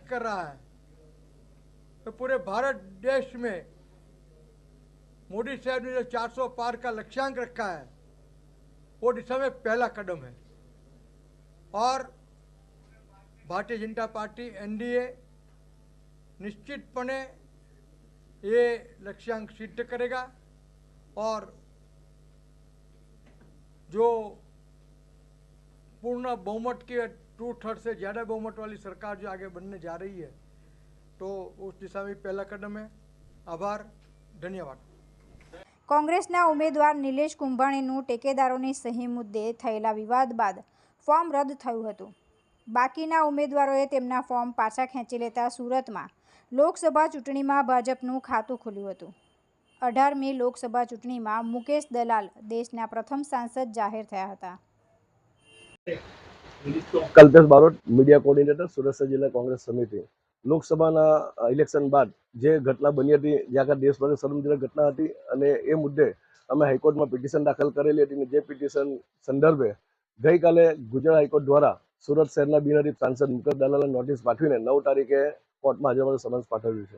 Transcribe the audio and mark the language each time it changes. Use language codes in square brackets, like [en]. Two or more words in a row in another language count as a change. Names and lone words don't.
[hi] कर रहा है कि पूरे भारत देश में मोदी साहब ने जो 400 पार का लक्ष्यांक रखा है वो दिशा में पहला कदम है और भारतीय जनता पार्टी NDA निश्चितपणे ये लक्ष्यांक सिद्ध करेगा और जो पूर्ण बहुमत की 2/3 से ज़्यादा बहुमत वाली सरकार जो आगे बनने जा रही है तो उस दिशा में पहला कदम है। आभार, धन्यवाद। [gu] કોંગ્રેસના ઉમેદવાર નિલેશ કુંભાણીનું ટેકેદારોની સહી મુદ્દે થયેલા વિવાદ બાદ ફોર્મ રદ થયું હતું। બાકીના ઉમેદવારોએ તેમના ફોર્મ પાછા ખેંચી લેતા સુરતમાં લોકસભા ચૂંટણીમાં ભાજપનું ખાતું ખુલ્યું હતું। 18મી લોકસભા ચૂંટણીમાં મુકેશ દલાલ દેશના પ્રથમ સાંસદ જાહેર થયા હતા। [hi] कल्पेश बारोट, मीडिया कोऑर्डिनेटर, सुरत जिला कांग्रेस समिति। [gu] લોકસભાના ઇલેક્શન બાદ જે ઘટના બની હતી જે આખા દેશભરની શરમજનક ઘટના હતી અને એ મુદ્દે અમે હાઈકોર્ટમાં પિટિશન દાખલ કરેલી હતી અને જે પિટિશન સંદર્ભે ગઈકાલે ગુજરાત હાઈકોર્ટ દ્વારા સુરત શહેરના બિનહરીફ સાંસદ મુકેશ દલાલને નોટિસ પાઠવીને 9 તારીખે કોર્ટમાં હાજર માટે સમન્સ પાઠવ્યું છે।